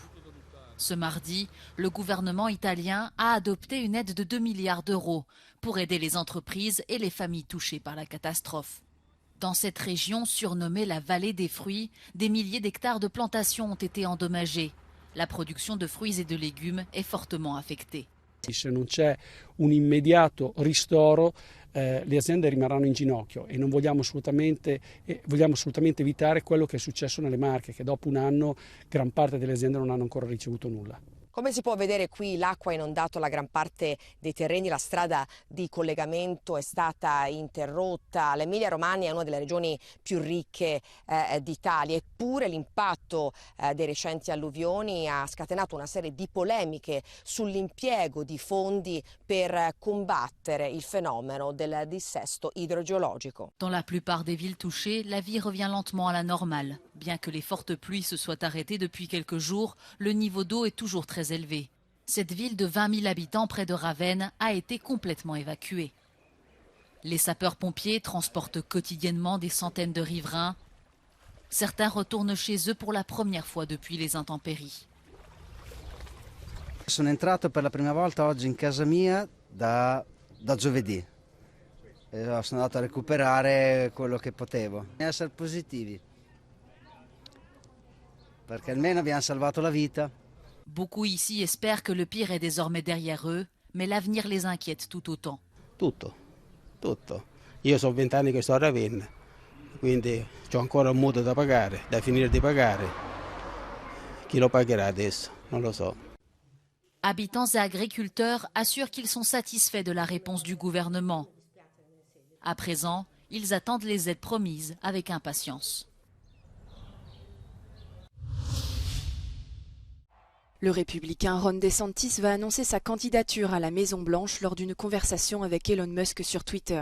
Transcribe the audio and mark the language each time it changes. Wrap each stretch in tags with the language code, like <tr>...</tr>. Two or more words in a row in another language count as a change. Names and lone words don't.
<fr>Ce mardi, le gouvernement italien a adopté une aide de 2 milliards d'euros pour aider les entreprises et les familles touchées par la catastrophe. Dans cette région surnommée la vallée des fruits, des milliers d'hectares de plantations ont été endommagés. La production de fruits et de légumes est fortement affectée.</fr> <it>Se non c'è un immediato ristoro, le aziende rimarranno in ginocchio e non vogliamo assolutamente evitare quello che è successo nelle Marche, che dopo un anno gran parte delle aziende non hanno ancora ricevuto nulla. Come si può vedere qui, l'acqua ha inondato la gran parte dei terreni, la strada di collegamento è stata interrotta. L'Emilia-Romagna è una delle regioni più ricche d'Italia, eppure l'impatto dei recenti alluvioni ha scatenato una serie di polemiche sull'impiego di fondi per combattere il fenomeno del dissesto idrogeologico.</it> <fr>Dans la plupart des villes touchées, la vie revient lentement à la normale. Bien que les fortes pluies se soient arrêtées depuis quelques jours, le niveau d'eau est toujours très élevé. Cette ville de 20 000 habitants près de Ravenne a été complètement évacuée. Les sapeurs-pompiers transportent quotidiennement des centaines de riverains. Certains retournent chez eux pour la première fois depuis les intempéries.</fr> <it>Sono entrato per la prima volta oggi in casa mia da giovedì. Sono andato a recuperare quello che potevo. Essere positivi, perché almeno abbiamo salvato la vita.</it> <fr>Beaucoup ici espèrent que le pire est désormais derrière eux, mais l'avenir les inquiète tout autant.</fr> <it>Tutto. Io sono 20 anni che sto a Ravenna, quindi ho ancora un mutuo da pagare, da finire di pagare. Chi lo pagherà adesso? Non lo so.</it> <fr>Habitants et agriculteurs assurent qu'ils sont satisfaits de la réponse du gouvernement. À présent, ils attendent les aides promises avec impatience. Le républicain Ron DeSantis va annoncer sa candidature à la Maison-Blanche lors d'une conversation avec Elon Musk sur Twitter.</fr>